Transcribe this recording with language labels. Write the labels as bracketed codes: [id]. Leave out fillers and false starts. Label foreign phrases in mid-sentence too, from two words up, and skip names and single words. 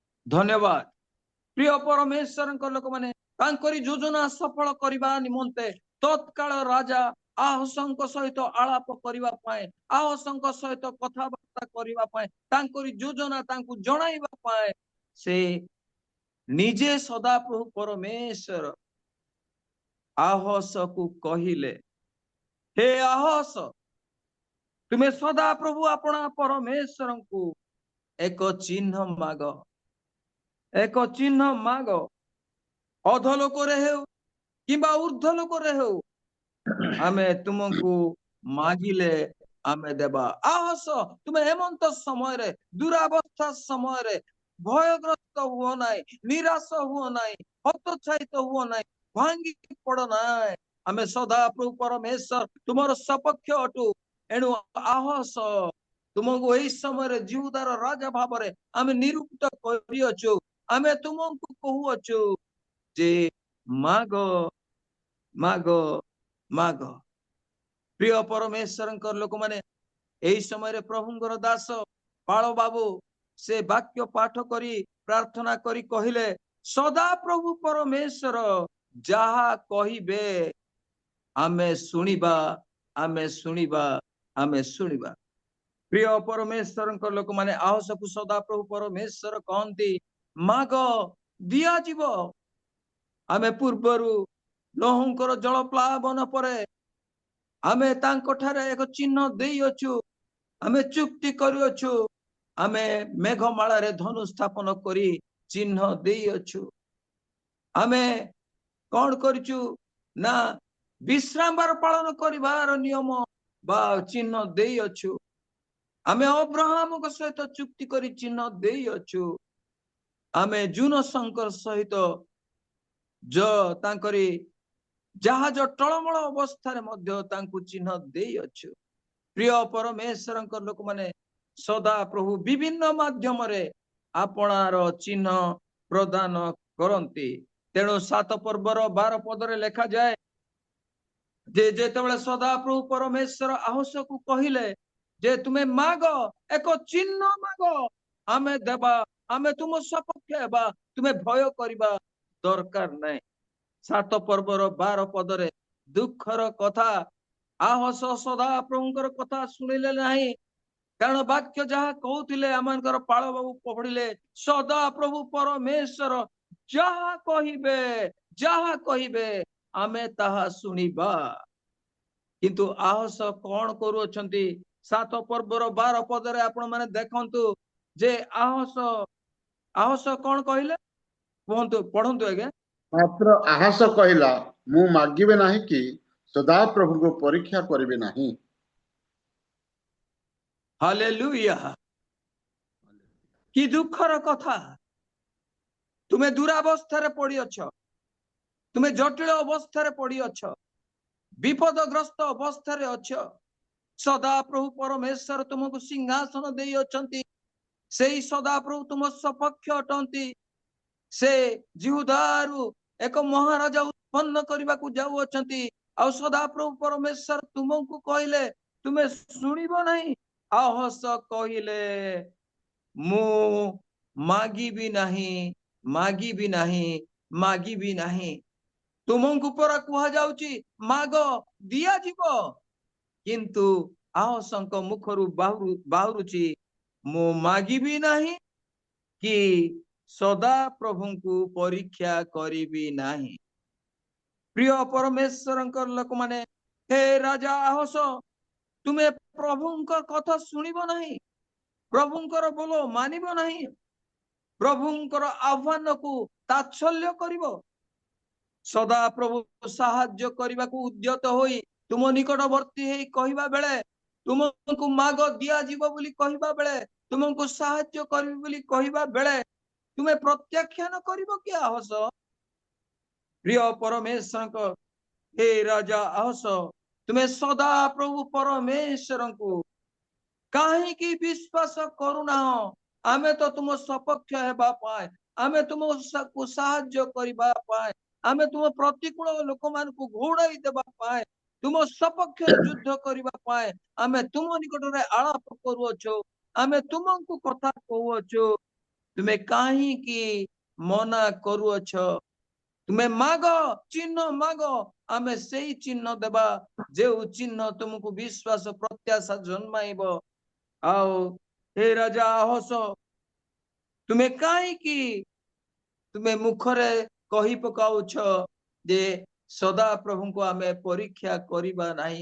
[or] ଧନ୍ୟବାଦ ପ୍ରିୟ ପରମେଶ୍ୱର ଲୋକ ମାନେ ତାଙ୍କରି ଯୋଜନା ସଫଳ କରିବା ନିମନ୍ତେ ତତ୍କାଳ ରାଜା ଆହସଙ୍କ ସହିତ ଆଳାପ କରିବା ପାଏ ଆହସଙ୍କ ସହିତ କଥାବାର୍ତ୍ତା କରିବା ପାଏ ତାଙ୍କରି ଯୋଜନା ତାଙ୍କୁ ଜଣାଇବା ପାଏ ସେ ନିଜେ ସଦାପ୍ରଭୁ ପରମେଶ୍ୱର ଆହସ କୁ କହିଲେ ହେ ଆହସ ତୁମେ ସଦାପ୍ରଭୁ ଅପଣା ପରମେଶ୍ୱର କୁ ଏକ ଚିହ୍ନ ମାଗ ଏକ ଚିହ୍ନ ମାଗ ଅଧଲୋକ ରେ ହେଉ କିମ୍ବା ଊର୍ଦ୍ଧ୍ୱଲୋକ ରେ ହେଉ ଆମେ ତୁମକୁ ମାଗିଲେ ଆମେ ଦେବା ଆହସ ତୁମେ ହେମନ୍ତ ସମୟ ରେ ଦୁରବସ୍ଥା ସମୟ ରେ ଭୟଗ୍ରସ୍ତ ହୁଅ ନାହିଁ ନିରାଶ ହୁଅ ନାହିଁ ହତୋତ୍ସାହିତ ହୁଅ ନାହିଁ ଭାଙ୍ଗି ପଡ଼ ନାହିଁ ଆମେ ସଦା ପ୍ରଭୁ ପରମେଶ୍ୱର ତୁମର ସପକ୍ଷ ଅଟୁ ଏଣୁ ଆହସ ତୁମକୁ ଏଇ ସମୟ ରେ ଜୀବଦାର ରାଜା ଭାବ ରେ ଆମେ ନିରୂପିତ କରିଅଛୁ ଆମେ ତୁମକୁ କହୁଅଛୁ ଯେ ମାଗ ମାଗ ମାଗ ପ୍ରିୟ ପରମେଶ୍ୱର ଲୋକ ମାନେ ଏଇ ସମୟ ରେ ପ୍ରଭୁଙ୍କର ଦାସ ପାଳ ବାବୁ ସେ ବାକ୍ୟ ପାଠ କରି ପ୍ରାର୍ଥନା କରି କହିଲେ ସଦା ପ୍ରଭୁ ପରମେଶ୍ୱର ଯାହା କହିବେ ଆମେ ଶୁଣିବା ଆମେ ଶୁଣିବା ଆମେ ଶୁଣିବା ପ୍ରିୟ ପରମେଶ୍ୱର ଲୋକ ମାନେ ଆହସ କୁ ସଦା ପ୍ରଭୁ ପରମେଶ୍ୱର କହନ୍ତି ମାଗ ଦିଆ ଯିବ ଆମେ ପୂର୍ବରୁ ନୋହଙ୍କର ଜଳ ପ୍ଲାବନ ପରେ ଆମେ ତାଙ୍କୁ ଠାରେ ଏକ ଚିହ୍ନ ଦେଇ ଅଛୁ ଆମେ ଚୁକ୍ତି କରି ଅଛୁ ଆମେ ମେଘମାଳା ରେ ଧନୁ ସ୍ଥାପନ କରି ଚିହ୍ନ ଦେଇ ଅଛୁ ଆମେ କୋଣ କରିଛୁ ନା ବିଶ୍ରାମ ବାର ପାଳନ କରିବାର ନିୟମ ବା ଚିହ୍ନ ଦେଇ ଅଛୁ ଆମେ ଅବ୍ରାହମ କୁ ସହିତ ଚୁକ୍ତି କରି ଚିହ୍ନ ଦେଇ ଅଛୁ ଆମେ ଜୁନ ଶଙ୍କର ସହିତ ଯୋ ତାଙ୍କରି ଜାହାଜ ଟଳମଳ ଅବସ୍ଥା ରେ ମଧ୍ୟ ତାଙ୍କୁ ଚିହ୍ନ ଦେଇ ଅଛୁ ପ୍ରିୟ ପରମେଶ୍ୱର ଲୋକ ମାନେ ସଦା ପ୍ରଭୁ ବିଭିନ୍ନ ମାଧ୍ୟମ ରେ ଆପଣାର ଚିହ୍ନ ପ୍ରଦାନ କରନ୍ତି ତେଣୁ 7 ପର୍ବର 12 ପଦ ରେ ଲେଖା ଯାଏ ଯେ ଯେତେବେଳେ ସଦା ପ୍ରଭୁ ପରମେଶ୍ୱର ଆହସ କୁ କହିଲେ ଯେ ତୁମେ ମାଗ ଏକ ଚିହ୍ନ ମାଗ ଆମେ ଦେବା ଆମେ ତୁମ ସପକ୍ଷ ହେବା ତୁମେ ଭୟ କରିବା ଦରକାର ନାହିଁ 7 ପର୍ବର 12 ପଦ ରେ ଦୁଃଖର କଥା ଆହସ ସଦା ପ୍ରଭୁଙ୍କର କଥା ଶୁଣିଲେ ନାହିଁ କାରଣ ବାକ୍ୟ ଯାହା କହୁଥିଲେ ଆମମାନଙ୍କର ପାଳ ବାବୁ ପଢ଼ିଲେ ସଦା ପ୍ରଭୁ ପରମେଶ୍ୱର ଯାହା କହିବେ ଆମେ ତାହା ଶୁଣିବା କିନ୍ତୁ ଆହସ କଣ କରୁ ଅଛନ୍ତି 7 ପର୍ବର 12 ପଦ ରେ ଆପଣ ମାନେ ଦେଖନ୍ତୁ ଯେ ଆହସ କଣ କହିଲେ କହନ୍ତୁ ପଢ଼ନ୍ତୁ ଆଗେ ମାତ୍ର ଆହସ କହିଲା ମୁଁ ମାଗିବି ନାହିଁ କି ସଦା ପ୍ରଭୁ କୁ ପରୀକ୍ଷା କରିବି ନାହିଁ ହାଲେଲୁୟା କି ଦୁଃଖର କଥା ତୁମେ ଦୁରବସ୍ଥା ରେ ପଡ଼ି ଅଛ ତୁମେ ଜଟିଳ ଅବସ୍ଥା ରେ ପଡ଼ି ଅଛ ବିପଦଗ୍ରସ୍ତ ଅବସ୍ଥା ରେ ଅଛ ସଦା ପ୍ରଭୁ ପରମେଶ୍ୱର ତୁମକୁ ସିଂହାସନ ଦେଇ ଅଛନ୍ତି ସେଇ ସଦା ପ୍ରଭୁ ତୁମ ସପକ୍ଷ ଅଟନ୍ତି ସେ ଯିହୁଦାରୁ ଏକ ମହାରାଜା ଉତ୍ପନ୍ନ କରିବା କୁ ଯାଉ ଅଛନ୍ତି ଆ ସଦା ପ୍ରଭୁ ପରମେଶ୍ୱର ତୁମକୁ କହିଲେ ତୁମେ ଶୁଣିବ ନାହିଁ ଆହସ କହିଲେ ମୁଁ ମାଗିବି ନାହିଁ ତୁମକୁ ପର କୁହା ଯାଉଛି ମାଗ ଦିଆ ଯିବ କିନ୍ତୁ ଆହସଙ୍କ ମୁଖରୁ ବାହାରୁଛି ମୁଁ ମାଗିବି ନାହିଁ କି ସଦା ପ୍ରଭୁ କୁ ପରୀକ୍ଷା କରିବି ନାହିଁ ପ୍ରିୟ ପରମେଶ୍ୱର ଲୋକ ମାନେ ହେ ରାଜା ଆହସ ତୁମେ ପ୍ରଭୁଙ୍କର କଥା ଶୁଣିବ ନାହିଁ ପ୍ରଭୁଙ୍କର ବୋଲ ମାନିବ ନାହିଁ ପ୍ରଭୁଙ୍କର ଆହ୍ୱାନ କୁ ତାତ୍ସଲ୍ୟ କରିବ ସଦା ପ୍ରଭୁ ସାହାଯ୍ୟ କରିବା କୁ ଉଦ୍ୟତ ହୋଇ ତୁମ ନିକଟବର୍ତ୍ତୀ ହୋଇ କହିବା ବେଳେ ତୁମକୁ ମାଗ ଦିଆ ଯିବ ବୋଲି କହିବା ବେଳେ ତୁମକୁ ସାହାଯ୍ୟ କରିବି ବୋଲି କହିବା ବେଳେ ତୁମେ ପ୍ରତ୍ୟାଖ୍ୟାନ କରିବ କି ଆହସ ପ୍ରିୟ ପରମେଶ୍ୱର ହେ ରାଜା ଆହସ ତୁମେ ସଦା ପ୍ରଭୁ ପରମେଶ୍ୱର କୁ କାହିଁକି ବିଶ୍ୱାସ କରୁନା ଆମେ ତ ତୁମ ସପକ୍ଷ ହେବା ପାଏ ଆମେ ତୁମକୁ ସାହାଯ୍ୟ କରିବା ପାଏ ଆମେ ତୁମ ପ୍ରତିକୂଳ ଲୋକ ମାନ କୁ ଘଉଡ଼ାଇ ଦେବା ପାଏ ତୁମ ସପକ୍ଷ ଯୁଦ୍ଧ କରିବା ପାଏ ଆମେ ତୁମ ନିକଟ ରେ ଆଳାପ କରୁଅଛୁ ଆମେ ତୁମକୁ କଥା କହୁଅଛୁ ତୁମେ କାହିଁକି ମନା କରୁଅଛ ତୁମେ ମାଗ, ଚିହ୍ନ ମାଗ, ଆମେ ସେଇ ଚିହ୍ନ ଦେବା ଯେଉଁ ଚିହ୍ନ ତୁମକୁ ବିଶ୍ୱାସ ପ୍ରତ୍ୟାଶା ଜନ୍ମାଇବ। ଆଉ ହେ ରାଜା ଆହସ, ତୁମେ କାହିଁକି ତୁମେ ମୁଖରେ କହି ପକାଉଛ ଯେ ସଦା ପ୍ରଭୁଙ୍କୁ ଆମେ ପରୀକ୍ଷା କରିବା ନାହିଁ?